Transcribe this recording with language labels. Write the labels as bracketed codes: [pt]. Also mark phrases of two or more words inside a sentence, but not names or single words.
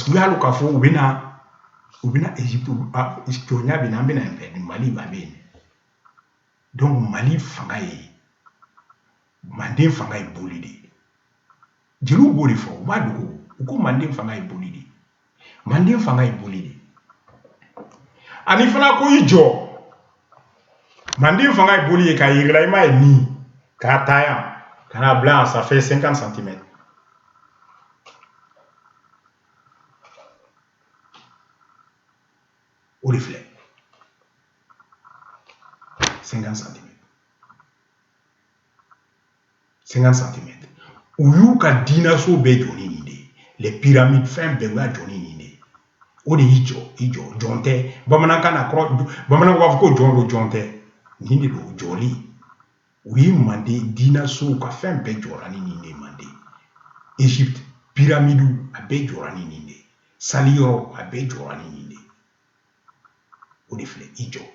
[bm] que u y'a dɔn k'a fɔ u bɛna Egypte jɔnya bɛ na an bɛna yen fɛ Mali ba bɛ yen donc Mali fanga ye Manden fanga ye boli de jeliw b'o de fɔ u b'a dogo u ko Manden fanga ye boli de Manden fanga ye boli de ani fana ko i jɔ Manden fanga ye boli ye k'a yirila i m'a ye ni k'a ta yan ka n'a bila yan [fr] ça fait 50 cm [bm] o de filɛ 50 cm 50 cm u y'u ka diinaso bɛɛ jɔ ni nin de [fr] les pyramides [bm] fɛn bɛɛ u y'a jɔ ni nin de o de y'i jɔ jɔn tɛ bamanankan na bamananw b'a fɔ ko jɔn don jɔn tɛ nin de don jɔli u ye Manden diinasow ka fɛn bɛɛ jɔra ni nin de Manden Égypte pyramides a bɛɛ jɔra ni nin de saliyɔrɔ a bɛɛ jɔra ni nin de o de filɛ i